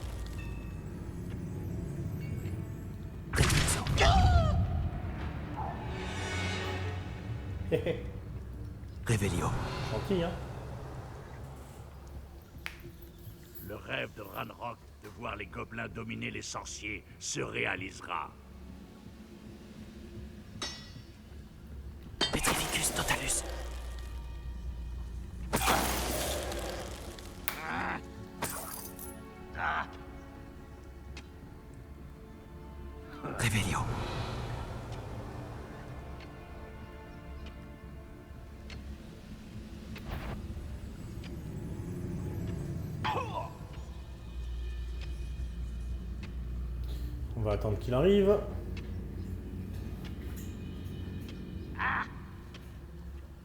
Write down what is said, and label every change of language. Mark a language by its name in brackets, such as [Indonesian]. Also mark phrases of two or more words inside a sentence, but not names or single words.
[French] Repulso. Revelio. Gentil, hein. Le rêve de Ranrock de voir les gobelins dominer les sorciers se réalisera. [Latin] Petrificus totalus. [French] Revelio. On va attendre qu'il arrive.